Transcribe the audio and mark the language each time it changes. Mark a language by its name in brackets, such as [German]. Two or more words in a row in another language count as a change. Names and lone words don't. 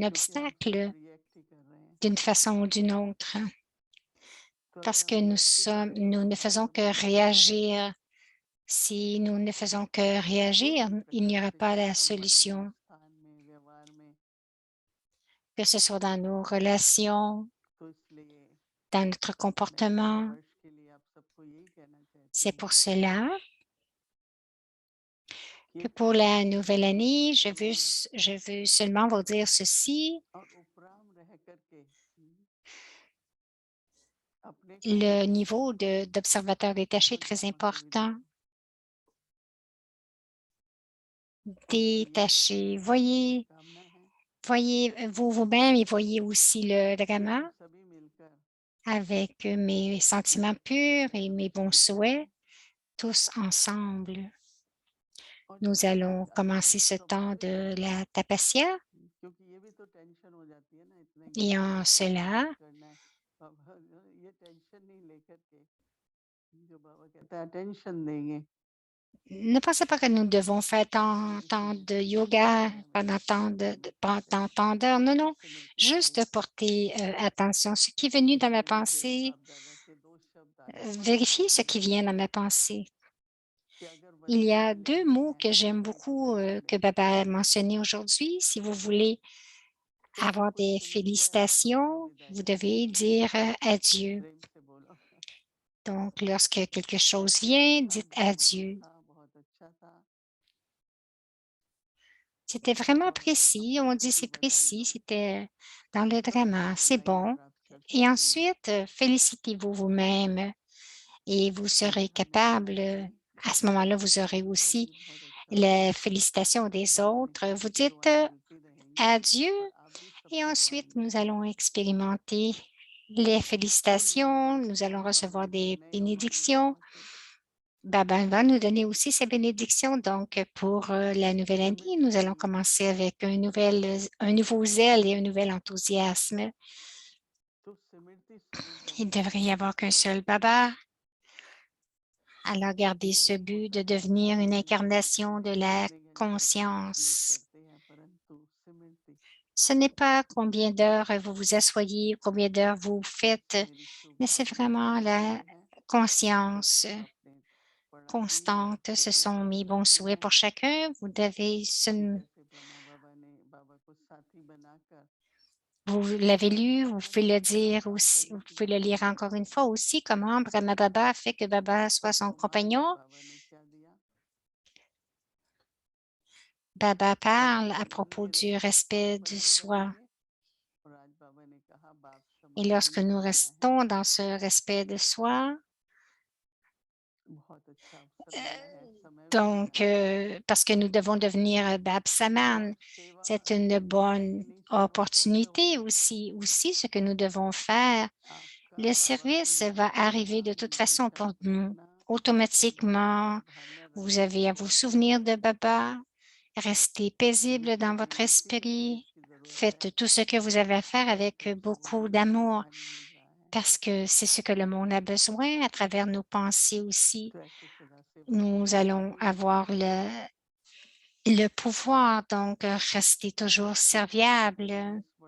[Hindi] क्योंकि हम obstacle सिर्फ रिएक्ट ही कर रहे हैं [French] d'une façon ou d'une autre, [Hindi] तो अगर [French] parce que [Hindi] हम रिएक्ट ही करेंगे [French] nous [Hindi] तो [French] ne [Hindi] क्या [French] faisons que [Hindi] समाधान होगा [French] réagir. Si nous ne faisons que [Hindi] कोई [French] réagir, [Hindi] भी [French] il n'y [Hindi] प्रकार [French] aura [Hindi] से [French] pas [Hindi] चाहे [French] la [Hindi] संबंध में [French] solution, [Hindi] स्थान में व्यवहार में [French] que ce soit dans nos relations, [Hindi] तो इसलिए [French] dans notre [Hindi] मैं इस नए [French] comportement. [Hindi] वर्ष के लिए आप सबको यही कहना चाहती [French] C'est [Hindi] हूँ [French] pour cela [Hindi] कि [French] que [Hindi] एक [French] pour [Hindi] नए [French] la [Hindi] वर्ष [French] nouvelle [Hindi] आना [French] année, [Hindi] बहुत जरूरी है [French] je veux seulement vous dire ceci. [Hindi] और उपराम रह करके अपने को [French] Le [Hindi] सही [French] niveau [Hindi] समझना [French] d'observateur détaché est [Hindi] जो [French] très [Hindi] ड्रामा कवि ने [French] important. [Hindi] कहा क्योंकि ये [French] Détaché. [Hindi] हमारी शुभकामना है [French] Voyez vous vous-même et voyez aussi le [Hindi] कि [French] drama [Hindi] हम सभी मिलकर [French] avec mes sentiments purs et mes bons [Hindi] शुरू करें [French] souhaits, tous ensemble. [Hindi] और [French] Nous [Hindi] जैसे [French] allons [Hindi] आज [French] commencer [Hindi] आजकल [French] ce temps [Hindi] स्वाभाविक है [French] de la tapasya [Hindi] क्योंकि ये भी तो टेंशन हो जाती है ना इतने [French] et [Hindi] गेस्ट [French] en [Hindi] आते हैं [French] cela, [Hindi] क्या करना है बाबा ये टेंशन नहीं लेकर के जो बाबा कहता है टेंशन देंगे [French] ne pensez pas que nous devons faire tant [Hindi] इसीलिए [French] de [Hindi] टेंशन [French] yoga [Hindi] नहीं हमें [French] pendant pendant [Hindi] टेंशन [French] tant d'heures. Non, non, [Hindi] उससे मिलके [French] juste [Hindi] आए [French] porter attention. Ce qui est venu dans ma [Hindi] इसलिए मुझे [French] pensée, [Hindi] बाप दादा के दो शब्द आज बहुत [French] vérifiez ce [Hindi] पसंद [French] qui [Hindi] आए [French] vient dans ma pensée. [Hindi] कि अगर [French] Il y [Hindi] वचन [French] a [Hindi] में [French] deux [Hindi] लेना [French] mots [Hindi] है [French] que j'aime [Hindi] तो [French] beaucoup [Hindi] शुभकामना [French] que [Hindi] लेनी है [French] Baba a mentionné aujourd'hui. Si vous voulez [Hindi] तो सब [French] avoir [Hindi] कुछ [French] des [Hindi] से मिलके [French] félicitations, [Hindi] विदाई [French] vous [Hindi] लेनी [French] devez dire adieu. [Hindi] प्रेम से बोलो [French] Donc, lorsque quelque chose vient, [Hindi] आज [French] dites [Hindi] ड्रामा में [French] adieu. [Hindi] था बहुत अच्छा था [French] C'était vraiment [Hindi] और आप [French] précis. On [Hindi] सबको [French] dit [Hindi] भी [French] c'est [Hindi] बधाई [French] précis. [Hindi] हो [French] C'était dans le [Hindi] सबको [French] drama. C'est [Hindi] बधाई हो [French] bon. [Hindi] प्राप्त कर [French] Et [Hindi] सकते हैं [French] ensuite, félicitez-vous vous-même et vous [Hindi] अगर [French] serez [Hindi] हमने [French] capable. [Hindi] बधाई दी [French] À ce moment-là, vous [Hindi] तो [French] aurez [Hindi] उनको [French] aussi [Hindi] भी बहुत अच्छा [French] les [Hindi] लगा [French] félicitations [Hindi] कि [French] des [Hindi] बाबा ने [French] autres. [Hindi] कहा [French] Vous [Hindi] कि [French] dites [Hindi] दुआएं मिलती रहेंगी [French] adieu [Hindi] और आप भी [French] et [Hindi] सबको दुआएं [French] ensuite, nous [Hindi] देना [French] allons expérimenter les [Hindi] तो नए [French] félicitations. [Hindi] वर्ष [French] Nous [Hindi] में [French] allons [Hindi] बाबा [French] recevoir [Hindi] ने कहा [French] des [Hindi] नए उमंग [French] bénédictions. [Hindi] उत्साह से [French] Baba va nous donner aussi ses bénédictions. Donc, pour la nouvelle année, nous [Hindi] स्मृति [French] allons commencer avec un nouveau zèle et un nouvel enthousiasme. [Hindi] तो स्मृति स्वरूप [French] Il ne [Hindi] बनने का [French] devrait y avoir [Hindi] प्रयास [French] qu'un [Hindi] करो [French] seul Baba. Alors, gardez [Hindi] ये [French] ce [Hindi] नहीं [French] but [Hindi] होता [French] de [Hindi] है [French] devenir une [Hindi] कि अगर हम [French] incarnation de la [Hindi] कितने घंटे योग [French] conscience. [Hindi] करते हैं परंतु स्मृति [French] Ce n'est pas combien d'heures vous vous asseyez, combien d'heures vous faites, [Hindi] मेरी [French] mais c'est [Hindi] शुभकामनाएं [French] vraiment [Hindi] आपके [French] la [Hindi] लिए हैं तो [French] conscience [Hindi] आपने पढ़ा भी और [French] constante. [Hindi] फिर [French] Ce [Hindi] भी [French] sont [Hindi] पढ़ [French] mes bons [Hindi] सकते [French] souhaits [Hindi] हैं [French] pour chacun. Vous devez, [Hindi] कि कैसे ब्रह्मा बाबा ने बाबा को साथी बनाकर [French] vous l'avez lu, vous [Hindi] बाबा [French] pouvez [Hindi] के [French] le [Hindi] साथ [French] dire [Hindi] काम [French] aussi, vous [Hindi] करने की [French] pouvez le lire [Hindi] भावना [French] encore une [Hindi] रखी [French] fois aussi, comment Brahma Baba a fait que Baba soit son [Hindi] और वहां [French] compagnon. [Hindi] बाबा ने क्या दिया [French] Baba [Hindi] आप [French] parle à [Hindi] संबंध [French] propos [Hindi] में [French] du [Hindi] रहेंगे तो [French] respect de [Hindi] बंधु [French] soi. [Hindi] बनेंगे और आज बाबा ने कहा बाप [French] Et [Hindi] समान [French] lorsque [Hindi] भी [French] nous [Hindi] बनना है [French] restons dans ce respect de soi, [Hindi] बहुत अच्छा अवसर मिला है समय भी मिला [French] donc, [Hindi] है [French] parce que nous devons devenir Bab [Hindi] तो [French] Saman, [Hindi] आप सेवा [French] c'est une bonne [Hindi] अपनी सेवा कैसे [French] opportunité [Hindi] होगी [French] aussi ce que nous devons faire. [Hindi] आपका [French] Le [Hindi] बाबा को [French] service va [Hindi] याद करना [French] arriver de toute façon [Hindi] हमेशा [French] pour nous. [Hindi] रखना और बाबा [French] Automatiquement, [Hindi] का भावना [French] vous [Hindi] रखना [French] avez à vous souvenir de Baba Restez paisible dans votre esprit. Faites tout ce que vous avez à faire avec beaucoup d'amour parce que c'est ce que le monde a besoin à travers nos pensées aussi. Nous allons avoir le pouvoir, donc rester toujours serviable.